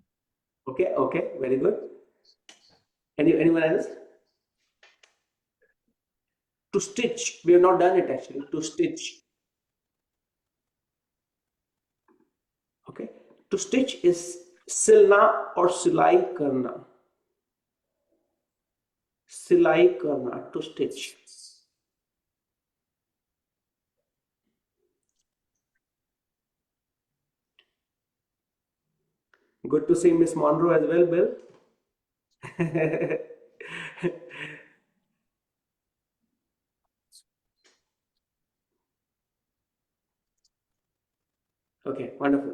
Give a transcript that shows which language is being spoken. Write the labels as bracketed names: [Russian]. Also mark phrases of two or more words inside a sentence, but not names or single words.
[English] Okay, okay, very good. Anyone else? To stitch, we have not done it actually. To stitch. Okay, to stitch is silna or [Hindi] सिलाई करना. सिलाई करना, [English] to stitch. Good to see Miss Monroe as well, Bill. Okay, wonderful.